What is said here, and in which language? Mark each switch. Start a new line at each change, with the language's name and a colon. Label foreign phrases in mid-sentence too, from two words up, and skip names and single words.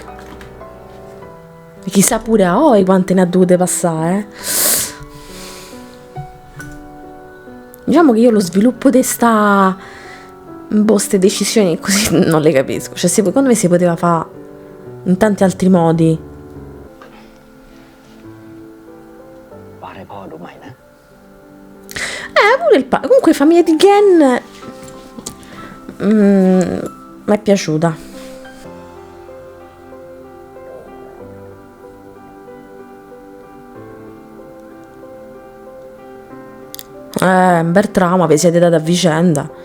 Italian: E chissà pure a Oi quante ne ha dovute passare, eh? Diciamo che io lo sviluppo di ste decisioni così non le capisco. Cioè, secondo me si poteva fare in tanti altri modi.
Thai: วาดให้พ่อดูใหม่นะ
Italian: Pure il comunque famiglia di Gen mi è piaciuta. Un bel trauma, vi siete dati a vicenda.